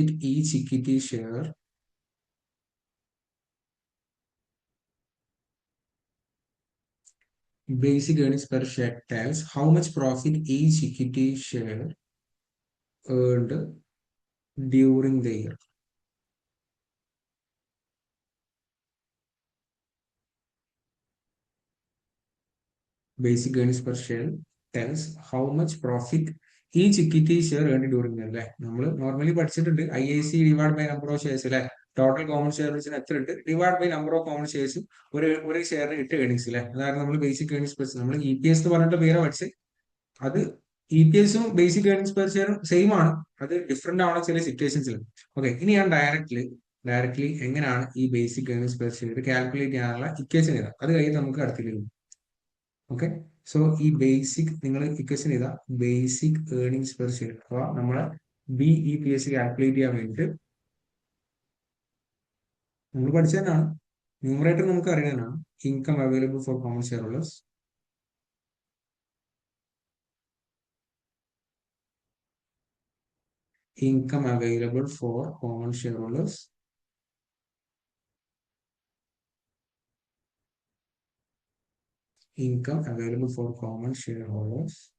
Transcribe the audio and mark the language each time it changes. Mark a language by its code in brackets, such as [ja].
[en] each equity share basic earnings per share tells how much profit each equity share earned during the year. Basic earnings per share tells how much profit each equity share earned during the year അല്ലെ. [ml] നമ്മൾ normally പഠിച്ചിട്ടുണ്ട് IAC divide by number of shares അല്ലെ. Total common ഷെയർസിന് എത്ര ഉണ്ട് divide by number of common shares, ഒരു ഷെയറിന് 8 earnings അല്ലെ. അതാണ് നമ്മൾ ബേസിക് ഏർണിംഗ്സ് പെർ ഷെയർ. നമ്മൾ EPS എന്ന് പറഞ്ഞിട്ട് പേര് പഠിച്ച് അത് EPS-ഉം ബേസിക് ഏർണിംഗ്സ് പെർ ഷെയറും സെയിം ആണ്, അത് ഡിഫറെന്റ് ആണ് ചില സിറ്റുവേഷൻസിൽ. ഓക്കെ, ഇനി ഞാൻ ഡയറക്ട്ലി എങ്ങനെയാണ് ഈ basic earnings per share calculate ചെയ്യാനുള്ള ഇക്വേഷൻ ചെയ്താൽ അത് കഴിഞ്ഞ് നമുക്ക് അടുത്തിലേക്ക്. ഓക്കെ, സോ ഈ ബേസിക് നിങ്ങൾ ഇക്വേഷൻ ചെയ്താൽ ബേസിക് ഏർണിംഗ്സ് പെർ ഷെയർ അഥവാ നമ്മളെ BEPS കാൽക്കുലേറ്റ് ചെയ്യാൻ വേണ്ടിയിട്ട് നമ്മൾ പഠിച്ചതന്നെയാണ്. ന്യൂമറേറ്റർ നമുക്ക് അറിയാനാണ് income available for common share holders, [en] income available for common shareholders, [ml] income available for common shareholders